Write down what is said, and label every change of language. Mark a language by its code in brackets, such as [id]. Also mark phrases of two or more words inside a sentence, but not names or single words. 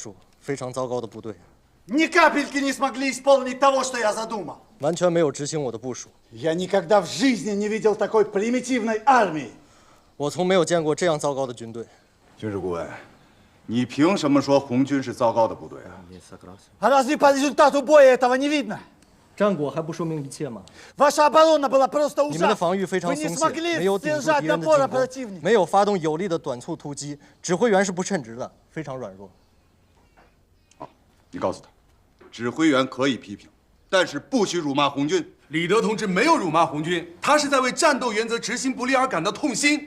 [zh] 非常糟糕的战术，非常糟糕的部队。 [ru] Ни капельки не смогли исполнить того, что я задумал. [zh] 完全没有执行我的部署。 [ru] Я никогда в жизни не видел такой примитивной армии. [zh] 我从没有见过这样糟糕的军队。军事顾问，你凭什么说红军是糟糕的部队啊？ [ru] А разве по результату боя этого не видно? [zh] 战果还不说明一切吗？ [ru] Ваша оборона была просто [zh] 你们的 [ru] ужасна. [zh] 防御非常 [ru] Вы не [zh] 松懈， [ru] смогли [zh] 没有顶住 [ru] сдержать [zh] 敌人的 [ru] напора [zh] 进攻， [ru] противника. [zh] 没有发动有力的短促突击，指挥员是不称职的，非常软弱。你告诉他，指挥员可以批评，但是不许辱骂红军。李德同志没有辱骂红军，他是在为战斗原则执行不力而感到痛心。